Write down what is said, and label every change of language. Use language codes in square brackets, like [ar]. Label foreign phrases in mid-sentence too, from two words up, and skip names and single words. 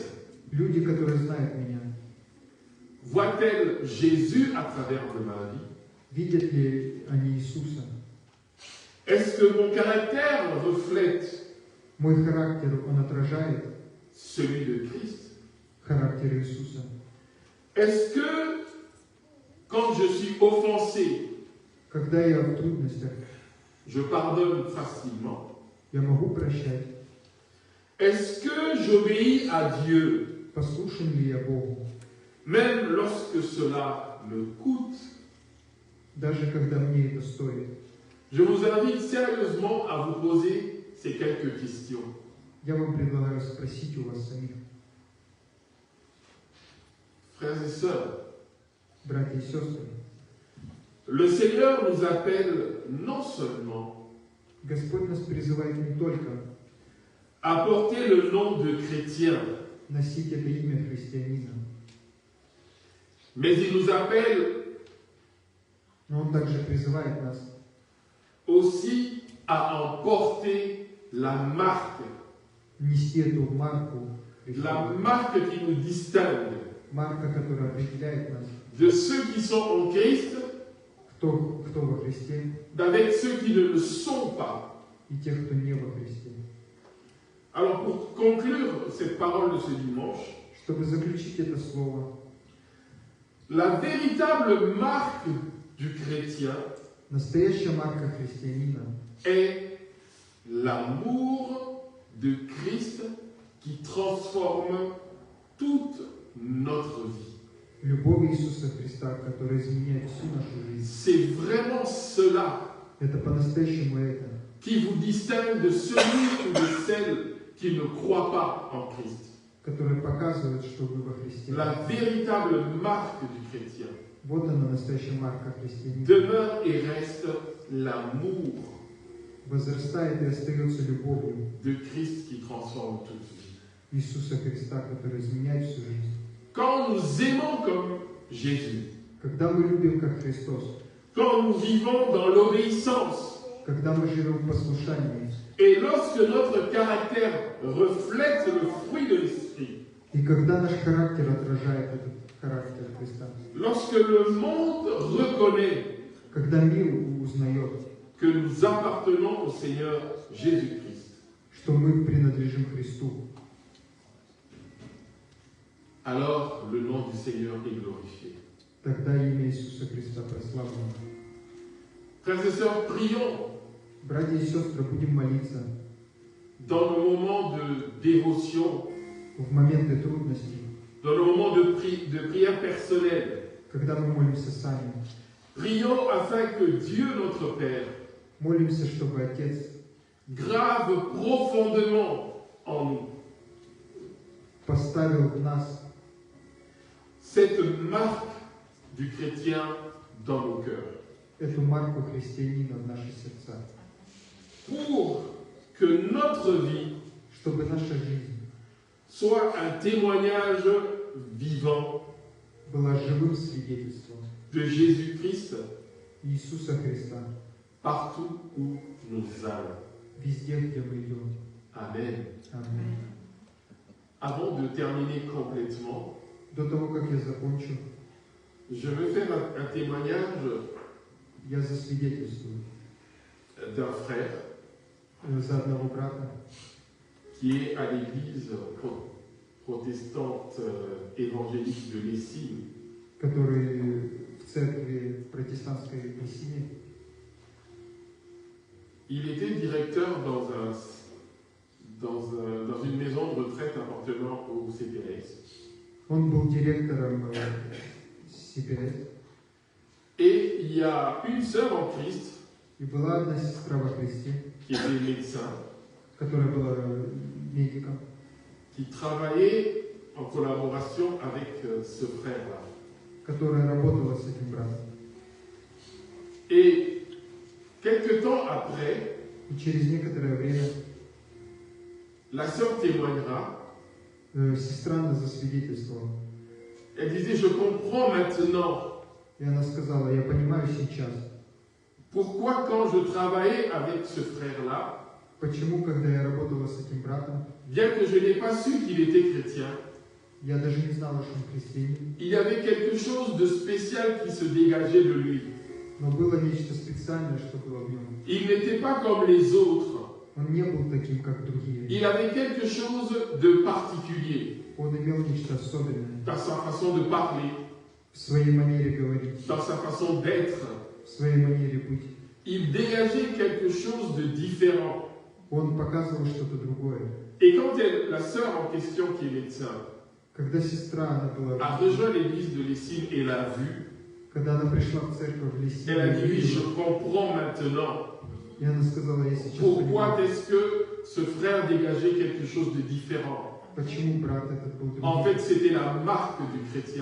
[ru] Люди, которые знают меня, [fr] voient-elles Jésus à travers de ma vie? [ru] видят ли они Иисуса? [fr] Est-ce que mon caractère reflète [ru] Мой характер, он отражает [fr] celui de Christ? [ru] характер Иисуса? [fr] Est-ce que, quand je suis offensé, [ru] Когда я в трудностях, [fr] je pardonne facilement? [ru] я могу прощать? [fr] Est-ce que j'obéis à Dieu, [ru] Послушен ли я Богу? [fr] même lorsque cela me coûte? [ru] Даже когда мне это стоит? [fr] Je vous invite sérieusement à vous poser ces quelques questions. [ru] Я вам предлагаю спросить у вас самих, [fr] Frères et sœurs, [ru] братья и сестры, [fr] le Seigneur nous appelle non seulement [ru] Господь нас призывает не только [fr] à porter le nom de chrétien, [ru] носить это имя христианина, [fr] mais il nous appelle [ru] но Он также призывает нас [fr] aussi à en porter la marque, [ru] нести эту марку [fr] la [ru] Христа, [fr] marque qui nous distingue [ru] марка, которая определяет нас, [fr] de ceux qui sont en Christ, [ru] кто во Христе [fr] d'avec ceux qui ne le sont pas. [ru] и тех, кто не во Христе. [fr] Alors pour conclure cette parole de ce dimanche, [ru] Чтобы заключить это слово, [fr] la véritable marque du chrétien [ru] настоящая марка христианина [fr] est l'amour de Christ qui transforme toute notre vie. — [ru] любовь Иисуса Христа, которая изменяет всю нашу жизнь. [fr] C'est vraiment cela [ru] Это по-настоящему это, [fr] qui vous distingue de celui ou de celle qui ne croit pas en Christ. [ru] которое показывает, что вы во Христе. [fr] La véritable marque du chrétien [ru] Вот она, настоящая марка христианина. [fr] demeure et reste l'amour [ru] Возрастает и остается любовью [fr] de Christ qui transforme toute vie. [ru] Иисуса Христа, который изменяет всю жизнь. [fr] Quand nous aimons comme Jésus, [ru] Когда мы любим как Христос, [fr] quand nous vivons dans l'obéissance, [ru] когда мы живем в послушании, [fr] et lorsque notre caractère reflète le fruit de l'Esprit, [ru] и когда наш характер отражает этот характер Христа, [fr] lorsque le monde reconnaît [ru] когда мир узнает, [fr] que nous appartenons au Seigneur Jésus-Christ, [ru] что мы принадлежим Христу, [fr] alors le nom du Seigneur est glorifié. [ru] тогда имя Иисуса Христа прославлено. [fr] Frères et sœurs, prions [ru] Братья и сестры, будем молиться [fr] dans nos moments de dévotion, [ru] в моменты трудностей, [fr] dans nos moments de prière personnelle. [ru] когда мы молимся сами. [fr] Prions afin que Dieu, notre Père, [ru] Молимся, чтобы Отец [fr] grave profondément en nous [ru] поставил в нас [fr] cette marque du chrétien dans nos cœurs, [ru] эту марку христианина в наши сердца, [fr] pour que notre vie [ru] чтобы наша жизнь [fr] soit un témoignage vivant [ru] была живым свидетельством [fr] de Jésus-Christ [ru] Иисуса Христа [fr] partout où nous allons. [ru] везде, где мы идем. [fr] Amen. [ru] Аминь. [fr] Avant de terminer complètement, [ru] До того, как я закончу, [fr] je vais faire un témoignage [ru] я засвидетельствую [fr] d'un frère [ru] за одного брата, [fr] qui est à l'église protestante évangélique de Lessines. [ru] который в церкви протестантской Мессине. [fr] Il était directeur dans une maison de retraite appartenant au CPS. [ru] Он был директором CPS. [fr] Et il y a une sœur en Christ [ru] И была одна сестра во Христе, [fr] qui était médecin, [ru] которая была медиком, [fr] qui travaillait en collaboration avec ce frère-là. [ru] которая работала с этим братом. [fr] Et quelque temps après, [ru] И через некоторое время [fr] la sœur témoignera. [ru] сестра нас засвидетельствовала. [fr] Elle disait, je comprends maintenant [ru] И она сказала, я понимаю сейчас, [fr] pourquoi quand je travaillais avec ce frère-là, [ru] почему, когда я работала с этим братом, [fr] bien que je n'ai pas su qu'il était chrétien, [ru] я даже не знала, что он христианин, [fr] il y avait quelque chose de spécial qui se dégageait de lui. [ru] но было нечто специальное, что было в нем. [fr] Il n'était pas comme les autres. [ru] Он не был таким, как другие. [fr] Il avait quelque chose de particulier [ru] Он имел нечто особенное [fr] dans sa façon de parler, [ru] в своей манере говорить, [fr] dans sa façon d'être. [ru] в своей манере быть. [fr] Il dégageait quelque chose de différent. [ru] Он показывал что-то другое. [fr] Et quand la sœur en question, qui est médecin, [ru] Когда сестра, она была, [fr] a rejoint l'église de Lessine et l'a vu, [ru] когда она пришла в церковь в Лисе, [fr] elle a dit, oui, je comprends maintenant. [ru] и она сказала, я сейчас [fr] Pourquoi [ru] понимаю, [fr] est-ce que ce frère dégageait quelque chose de différent? [ru] почему брат этот был [fr] En [ru] другим. [fr] fait, c'était la marque du chrétien